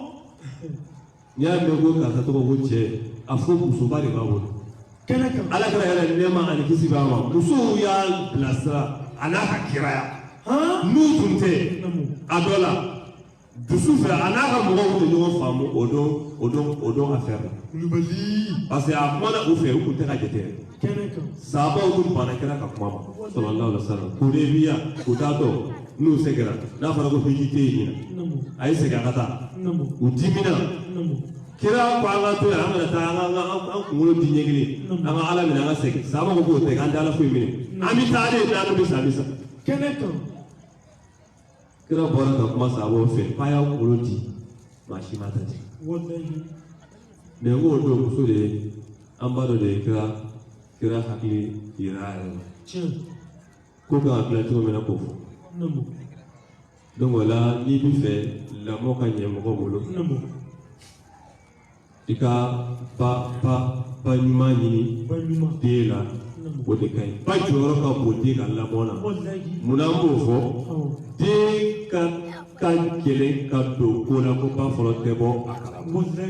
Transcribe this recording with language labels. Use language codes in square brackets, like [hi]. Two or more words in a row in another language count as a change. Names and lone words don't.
[bm] Ni y'a mɛn ko karisa tɔgɔ ko cɛ a fɔ musoba de b'a bolo ala kɛra yɛrɛ nɛɛma ani kisi b'a ma musow y'a bilasira a n'a ka kiraya n'u tun tɛ a dɔ la dusu fɛ a n'a ka mɔgɔw tɛ ɲɔgɔn faamu o don affaire la [fr] parce que [bm] a kumana u fɛ u tun tɛ ka jate sahabaw tun banna kɛra ka kuma ma [ar] صلى الله عليه وسلم [bm] Hudaybiya u t'a dɔn n'u sɛgɛra n'a fɔra ko hiji tɛ yen a ye segin a ka taa u dimina kira ko an ka to yan an kana taa an kunkolo di ɲɛ kelen an ka ala minɛ an ka segin sahaba ko k'o tɛ k'an tɛ ala foyi minɛ an bɛ taa de n'an bɛ sa kira bɔra ka kuma sahabaw fɛ k'a y'a kunkolo di maa si ma ta ten [fr] mais on doit [bm] muso de an b'a dɔn de kira hakili yira a yɛrɛ la ko kan ka dilan cogo min na k'o fɔ donc o la n'i bɛ fɛ lamɔ ka ɲɛ mɔgɔ bolo i ka ba ɲuman ɲini den la o de ka ɲi ba jɔyɔrɔ ka bon den ka lamɔ la munna an b'o fɔ den ka kan kelen ka don ko la ko ba fɔlɔ tɛ bɔ a kalama